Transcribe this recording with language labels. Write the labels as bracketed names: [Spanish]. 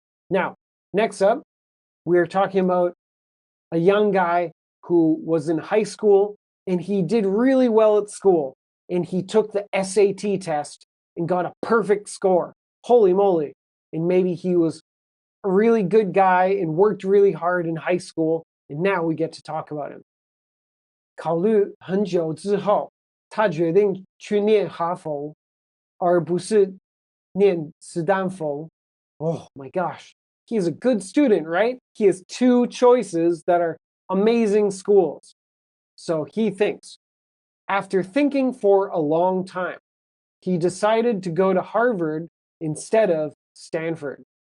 [English] Now, next up, we're talking about a young guy who was in high school and he did really well at school. And he took the SAT test and got a perfect score. Holy moly. And maybe he was a really good guy and worked really hard in high school. And now we get to talk about him. [Chinese] 考虑很久之后，他决定去念哈佛，而不是念斯坦福。 [English] Oh my gosh. He's a good student, right? He has two choices that are amazing schools. So he thinks, after thinking for a long time, he decided to go to Harvard instead of Stanford.